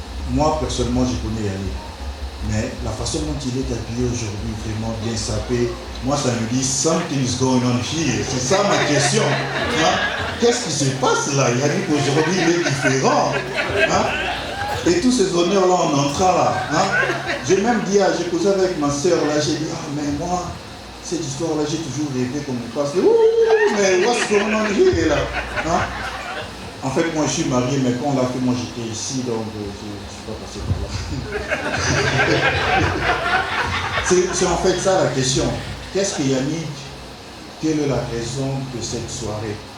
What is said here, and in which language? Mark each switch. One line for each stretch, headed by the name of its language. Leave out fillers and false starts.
French: Moi, personnellement, je connais Yannick. Mais la façon dont il est habillé aujourd'hui, vraiment bien sapé, moi ça me dit
English: something's going on here.
French: C'est ça ma question. Hein? Qu'est-ce qui se passe là? Yannick aujourd'hui il est différent. Hein? Et tous ces honneurs là en entrant là. Hein? J'ai même dit, j'ai causé avec ma soeur là, j'ai dit, mais moi, cette histoire là, j'ai toujours rêvé qu'on me passe.
English: Mais what's going on here là? Hein?
French: En fait, moi, je suis marié, mais quand on l'a fait, moi, j'étais ici, donc je ne suis pas passé par là. C'est en fait ça la question. Qu'est-ce que Yannick, quelle est la raison de cette soirée?